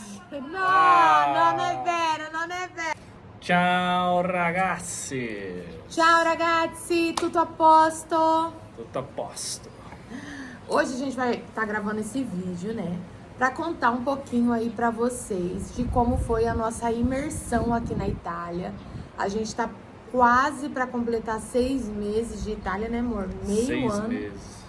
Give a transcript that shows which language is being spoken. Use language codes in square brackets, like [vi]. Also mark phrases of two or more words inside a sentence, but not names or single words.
[it] No, non è vero, non è vero. Ciao ragazzi! Ciao ragazzi, tutto a posto? Tutto a posto. [pt] Hoje a gente vai estar gravando esse vídeo, né? Pra contar um pouquinho aí pra vocês de como foi a nossa imersão aqui na Itália. A gente tá quase pra completar 6 meses de Itália, né, amor? Meio 6 ano. meses.